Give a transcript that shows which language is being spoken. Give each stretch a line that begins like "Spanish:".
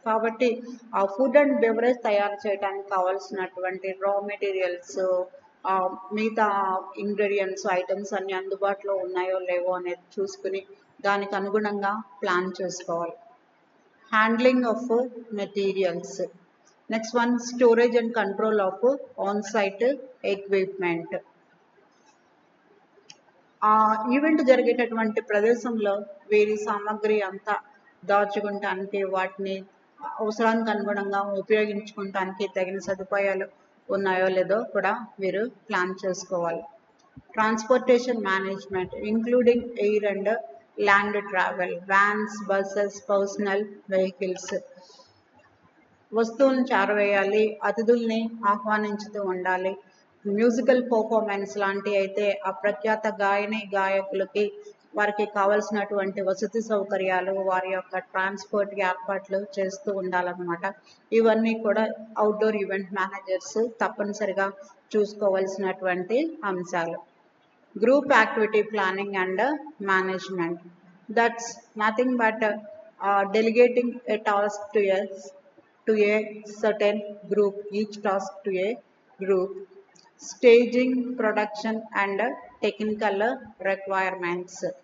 Telugu: కాబట్టి ఆ
English: food and beverage
Telugu: తయారు చేయడానికి కావాల్సినటువంటి రా మెటీరియల్స్, మిగతా ఇంగ్రీడియంట్స్ ఐటమ్స్ అన్ని అందుబాటులో ఉన్నాయో లేవో అనేది చూసుకుని దానికి అనుగుణంగా ప్లాన్ చేసుకోవాలి.
English: Handling of materials. Next one, storage and control of on-site equipment.
Telugu: ఆ ఈవెంట్ జరిగేటటువంటి ప్రదేశంలో వీరి సామాగ్రి అంతా దాచుకుంటానికి, వాటిని అవసరానికి అనుగుణంగా ఉపయోగించుకుంటానికి తగిన సదుపాయాలు ఉన్నాయో లేదో కూడా వీరు ప్లాన్ చేసుకోవాలి.
English: Transportation management including air and land travel, vans, buses, personal vehicles.
Telugu: వస్తువులను చేరవేయాలి, అతిథుల్ని ఆహ్వానించుతూ ఉండాలి. మ్యూజికల్ పర్ఫార్మెన్స్ లాంటి అయితే ఆ ప్రఖ్యాత గాయకులకి వారికి కావలసినటువంటి వసతి సౌకర్యాలు, వారి యొక్క ట్రాన్స్పోర్ట్ ఏర్పాట్లు చేస్తూ ఉండాలన్నమాట. ఇవన్నీ కూడా అవుట్డోర్ ఈవెంట్ మేనేజర్స్ తప్పనిసరిగా చూసుకోవాల్సినటువంటి అంశాలు.
English: Group activity planning and management. That's nothing but delegating a task to a certain group, each task to a group. Staging, production and technical requirements.